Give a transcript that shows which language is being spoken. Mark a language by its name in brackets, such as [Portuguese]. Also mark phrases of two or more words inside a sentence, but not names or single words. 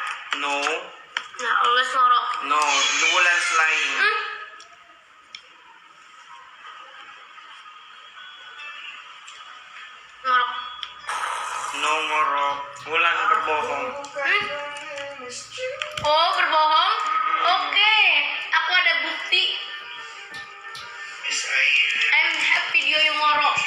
[English] No. [Indonesian] Nah, always ngorok. [English] No. Wulan's lying. [Indonesian] Ngorok. No ngorok. Wulan berbohong. Oh, berbohong? Oke, aku ada bukti. Miss Air. [English] I have video [Indonesian] yang ngorok.